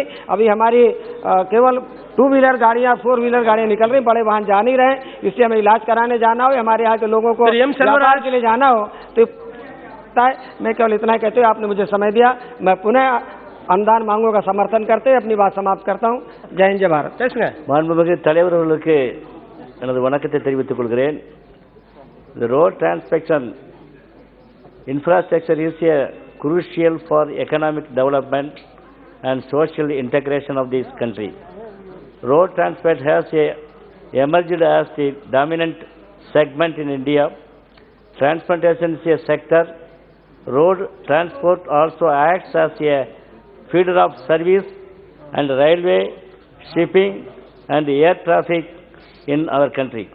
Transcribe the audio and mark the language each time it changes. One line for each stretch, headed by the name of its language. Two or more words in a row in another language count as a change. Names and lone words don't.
Hindi: अभी हमारी केवल 2 व्हीलर गाड़ियाँ, 4 व्हीलर गाड़ियाँ निकल रही, बड़े वाहन जा नहीं रहे, इसलिए हमें इलाज कराने जाना हो, हमारे यहाँ के लोगों को व्यापार के लिए जाना हो, तो मैं केवल इतना ही कहते हुए आपने मुझे समय दिया, मैं पुनः अनुदान मांगों का समर्थन करते अपनी बात समाप्त करता हूँ। जय हिंद, जय भारत।
Tamil: மாண்புமிகு தலைவர் அவர்களுக்கு எனது வணக்கத்தை தெரிவித்துக் கொள்கிறேன்.
English: The road transportation infrastructure is crucial for economic development and social integration of this country. Road transport has emerged as the dominant segment in India, transportation is a sector, road transport also acts as a feeder of service and railway, shipping and air traffic in our country.